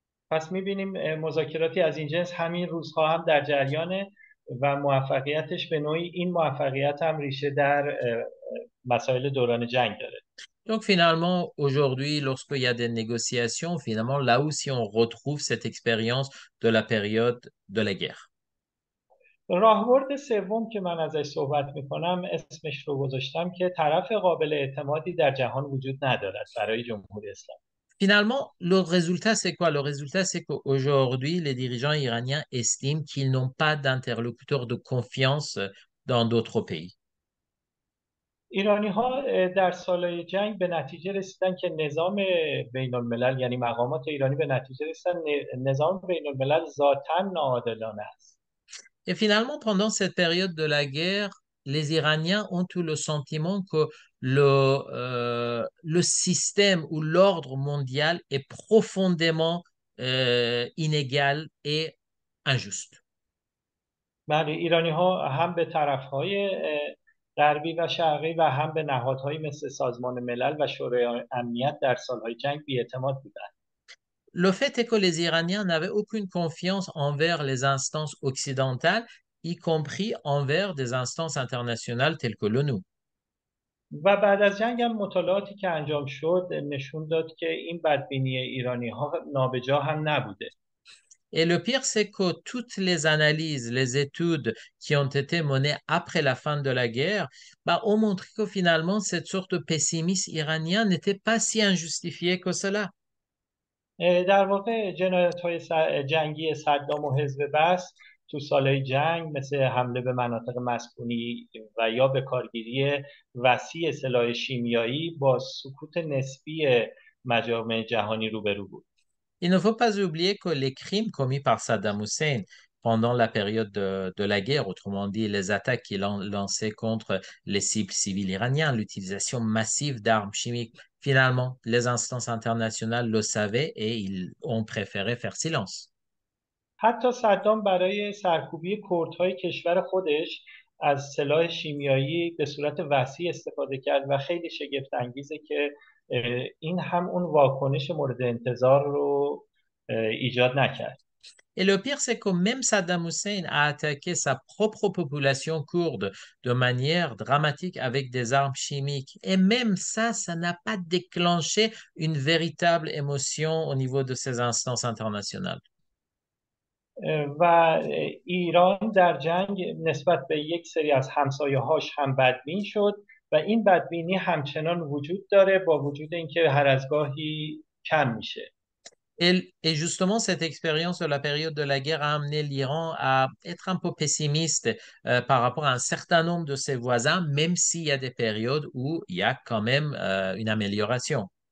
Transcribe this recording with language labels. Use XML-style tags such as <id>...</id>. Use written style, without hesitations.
<fa>پس می‌بینیم مذاکراتی از این جنس همین روزها هم در جریانه و موفقیتش به نوعی این موفقیت هم ریشه در مسائل دوران جنگ داره.</fa> <fr>Donc finalement, aujourd'hui, lorsqu'il y a des négociations, finalement, là aussi, on retrouve cette expérience de la période de la guerre.</fr> <fa>راهبرد سوم که من ازش صحبت میکنم اسمش رو گذاشتم که طرف قابل اعتمادی در جهان وجود ندارد برای جمهوری اسلامی.</fa> <fr>Finalement, le résultat, c'est quoi? Le résultat, c'est qu'aujourd'hui, les dirigeants iraniens estiment qu'ils n'ont pas d'interlocuteur de confiance dans d'autres pays.</fr> <fa>ایرانی ها در سالهای جنگ به نتیجه رسیدن که نظام بین الملل یعنی مقامات ایرانی به نتیجه رسیدن نظام بین الملل ذاتاً ناعادلانه است.</fa> <fr>Et finalement, pendant cette période de la guerre, les Iraniens ont tout le sentiment que le système ou l'ordre mondial est profondément inégal et injuste.</fr> <fa>بله، ایرانی ها هم به طرفهای غربی و شرقی و هم به نهادهایی مثل سازمان ملل و شورای امنیت در سالهای جنگ بی‌اعتماد بودند.</fa> <fr>Le fait est que les Iraniens n'avaient aucune confiance envers les instances occidentales, y compris envers des instances internationales telles que l'ONU.</fr> <fa>و بعد از جنگ هم مطالعاتی که انجام شد نشون داد که این بدبینی ایرانی ها نابجا هم نبوده.</fa> <fr>Et le pire, c'est que toutes les analyses, les études qui ont été menées après la fin de la guerre, bah, ont montré que finalement, cette sorte de pessimisme iranien n'était pas si injustifié que cela.</fr> <fa>در واقع جنایت های جنگی صدام و حزب بث تو سالهای جنگ مثل حمله به مناطق مسکونی و یا به کارگیری وسیع سلاح شیمیایی با سکوت نسبی مجامع جهانی روبرو بود.</fa> <fr>Il ne faut pas oublier que les crimes commis par Saddam Hussein pendant la période de la guerre, autrement dit les attaques qu'il a lancées contre les cibles civiles iraniens, l'utilisation massive d'armes chimiques, finalement, les instances internationales le savaient et ils ont préféré faire silence.</fr> <fa>حتی صدام برای سرکوبی کردهای کشور خودش از سلاح شیمیایی به صورت وسیع استفاده کرد و خیلی شگفت انگیزه که این هم اون واکنش مورد انتظار رو ایجاد نکرد.</fa> <fr>Et le pire, c'est que même Saddam Hussein a attaqué sa propre population kurde de manière dramatique avec des armes chimiques. Et même ça n'a pas déclenché une véritable émotion au niveau de ces instances internationales.</fr> <fa>و ایران در جنگ نسبت به یک سری از همسایه‌هاش هم بدبین شد و این بدبینی همچنان وجود داره با وجود اینکه هر از گاهی کم میشه.</fa> <fr>Et justement, cette expérience de la période de la guerre a amené l'Iran à être un peu pessimiste par rapport à un certain nombre de ses voisins, même s'il y a des périodes où il y a quand même une amélioration.</fr>